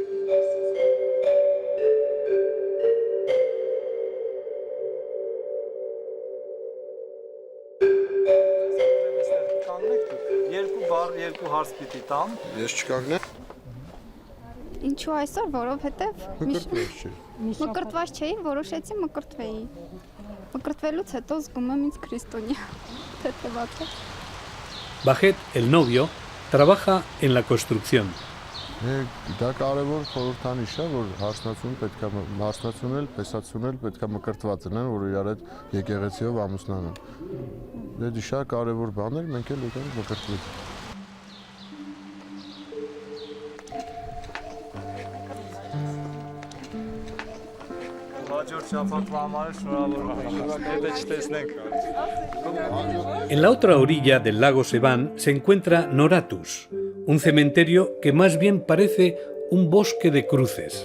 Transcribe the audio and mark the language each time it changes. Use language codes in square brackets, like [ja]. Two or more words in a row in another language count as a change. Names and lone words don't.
[hy] երկու հարց պիտի տամ։ Ես չկանգնեմ։ Ինչու այսօր, որովհետև մկրտված չէի, որոշեցի մկրտվեի։ Մկրտվելուց հետո զգում եմ ինձ քրիստոնյա, թեթևացա։ [es] Bajet, el novio, trabaja en la construcción. [hy] Դա կարևոր խորհրդանիշ է, որ հարսնացունել, փեսացունել պետք է մկրտված լինեն, որ իրար հետ եկեղեցիով ամուսնանան։ Դա շատ կարևոր բան է, մենք էլ եկանք մկրտվել։ [es] En la otra orilla del lago Sevan se encuentra Noratus, un cementerio que más bien parece un bosque de cruces.